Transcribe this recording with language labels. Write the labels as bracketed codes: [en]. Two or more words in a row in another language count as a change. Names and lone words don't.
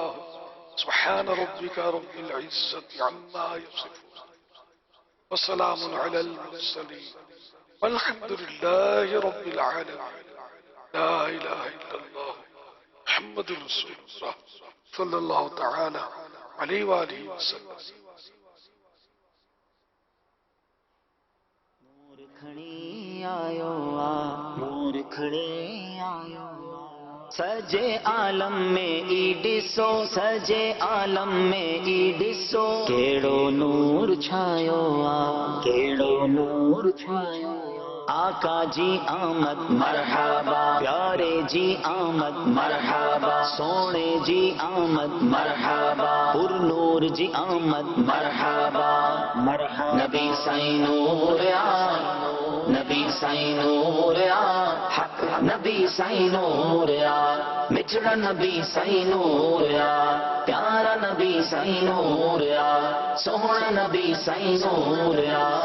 [ar] سبحان ربك رب العزة عما يصفون وسلام على المرسلين والحمد لله رب العالمين. لا إله إلا الله محمد رسول الله صلى الله تعالى عليه وآله وسلم. [sd] सजे आलम में ई ॾिसो, सजे आलम में ई ॾिसो, कहिड़ो नूर छायो आ, कहिड़ो नूर छायो। आका जी आमद मरहबा, प्यारे जी आमद मरहबा, सोने जी आमद मरहबा, पुरनूर जी आमद मरहबा मरहबा। नबी साईं नूर आ, नबी साईं नूर आ, हक नबी साईं नूर आ, मिठड़ा नबी साईं नूर आ, प्यारा नबी साईं नूर आ, सोहना नबी साईं नूर आ।